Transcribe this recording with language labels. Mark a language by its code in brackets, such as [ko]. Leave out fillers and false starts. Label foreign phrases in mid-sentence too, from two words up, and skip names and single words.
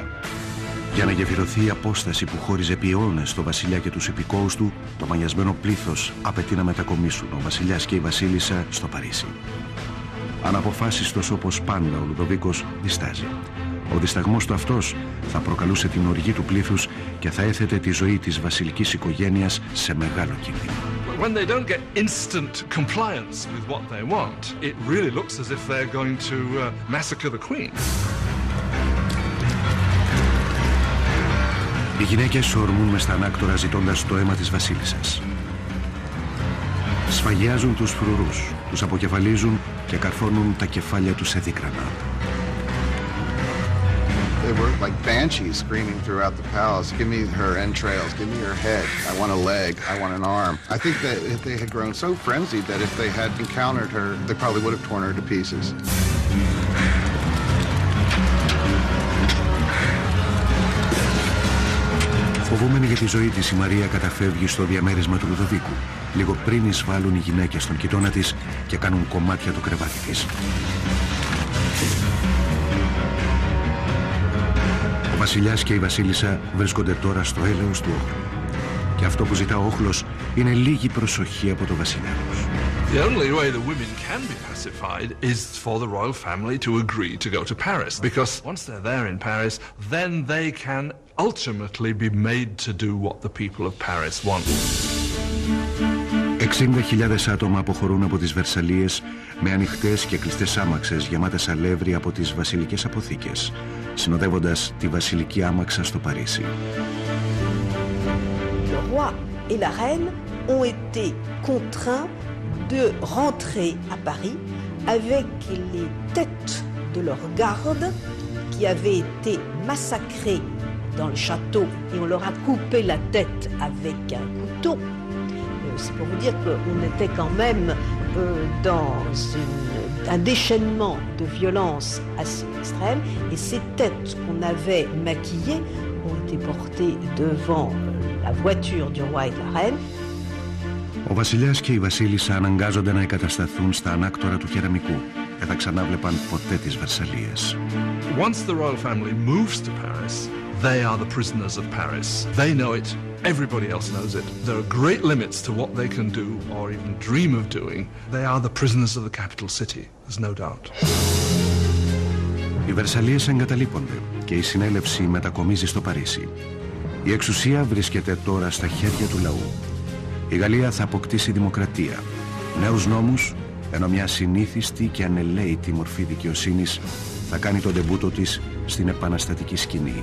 [el] Για να γεφυρωθεί η απόσταση που χώριζε επί αιώνες το βασιλιά και τους υπηκόους του, το μανιασμένο πλήθος απαιτεί να μετακομίσουν ο βασιλιάς και η βασίλισσα στο Παρίσι. Αναποφάσιστος όπως πάντα, ο Λουδοβίκος διστάζει. Ο δισταγμός του αυτός θα προκαλούσε την οργή του πλήθους και θα έθετε τη ζωή της βασιλικής οικογένειας σε μεγάλο κίνδυνο. [en] When they don't get instant compliance with what they want, it really looks as if they're going to massacre the queen. [el] Οι γυναίκες ορμούν μες στα ανάκτορα ζητώντας το αίμα της βασίλισσας. Σφαγιάζουν τους φρουρούς, τους αποκεφαλίζουν και καρφώνουν τα κεφάλια τους σε δίκρανα. [en] They were like banshees screaming throughout the palace, "Give me her entrails, give me her head, I want a leg, I want an arm." I think that they had grown so frenzied that if they had encountered her, they probably would have torn her to pieces. [el] Φοβούμενη για τη ζωή της, η Μαρία καταφεύγει στο διαμέρισμα του Λουδοβίκου, λίγο πριν εισβάλλουν οι γυναίκες στον κοιτώνα της και κάνουν κομμάτια το κρεβάτι της. Ο βασιλιάς και η βασίλισσα βρίσκονται τώρα στο έλεος του όχλου. Και αυτό που ζητά ο όχλος είναι λίγη προσοχή από το βασιλιά τους. [en] The only way the women can be pacified is for the royal family to agree to go to Paris. Because once they're there in Paris, then they can ultimately be made to do what the people of Paris want. [el] 60.000 άτομα αποχωρούν από τις Βερσαλίες με ανοιχτές και κλειστές άμαξες γεμάτες αλεύρι από τις βασιλικές αποθήκες, συνοδεύοντας τη βασιλική άμαξα στο Παρίσι. [fr] Le roi et la reine ont été contraints de rentrer à Paris avec les têtes de leurs gardes qui avaient été massacrés dans le château et on leur a coupé la tête avec un couteau. C'est pour vous dire qu'on était quand même dans un déchaînement de violence assez extrême et ces têtes qu'on avait maquillées ont été portées devant la voiture du roi et de la reine. [el] Ο βασιλιάς και η βασίλισσα αναγκάζονται να εγκατασταθούν στα ανάκτορα του κεραμικού. Δεν θα ξανάβλεπαν ποτέ τις Βερσαλίες. [en] Once the royal family moves to Paris, they are the prisoners of Paris. They know it. Everybody else knows it. There are great limits to what they can do or even dream of doing. They are the prisoners of the capital city. There's no doubt. [el] Οι Βερσαλίες εγκαταλείπονται και η συνέλευση μετακομίζει στο Παρίσι. Η εξουσία βρίσκεται τώρα στα χέρια του λαού. Η Γαλλία θα αποκτήσει δημοκρατία, νέους νόμους, ενώ μια συνήθιστη και ανελαίητη μορφή δικαιοσύνης θα κάνει τον ντεμπούτο της στην επαναστατική σκηνή.